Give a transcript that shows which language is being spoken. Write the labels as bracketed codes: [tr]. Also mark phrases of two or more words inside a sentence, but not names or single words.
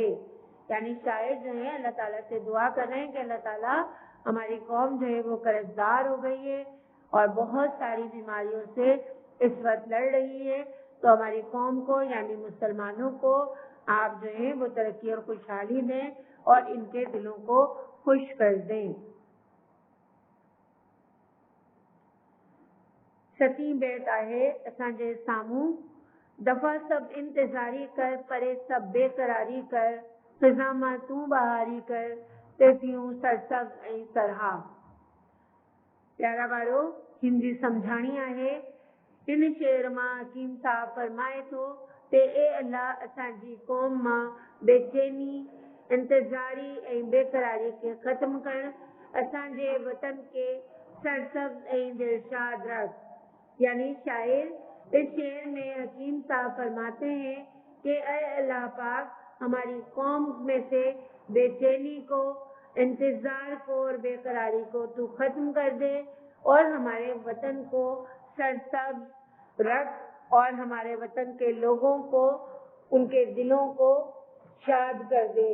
[ur] یعنی شاعر جو ہے اللہ تعالیٰ سے دعا کر رہے ہیں کہ اللہ تعالیٰ ہماری قوم جو ہے وہ قرض دار ہو گئی ہے اور بہت ساری بیماریوں سے اس وقت لڑ رہی ہے. تو ہماری قوم کو یعنی مسلمانوں کو آپ جو ہے وہ ترقی اور خوشحالی دیں اور ان کے دلوں کو خوش کر دیں. [sd] सतीं बैत आहे असांजे साम्हूं। दफ़ा सभु इंतज़ारी कर, परे सभु बेक़रारी कर, फ़िज़ा मां तूं बहारी कर, तेतियूं सरसब्ज़ ऐं सरहा। प्यारा ॿारो, हिंदी सम्झाणी आहे। हिन शेर मां हकीम साहब फरमाए थो ते ए अल्लाह असांजी क़ौम मां बेचैनी, इंतज़ारी ऐं बेक़रारी खे ख़त्म कर, असांजे वतन के सरसब्ज़ ऐं दिलशाद रख। [ur] یعنی شاعر اس شعر میں حکیم صاحب فرماتے ہیں کہ اے اللہ پاک، ہماری قوم میں سے بےچینی کو، انتظار کو اور بےقراری کو تو ختم کر دے اور ہمارے وطن کو سرسبز رکھ اور ہمارے وطن کے لوگوں کو، ان کے دلوں کو شاد کر دے.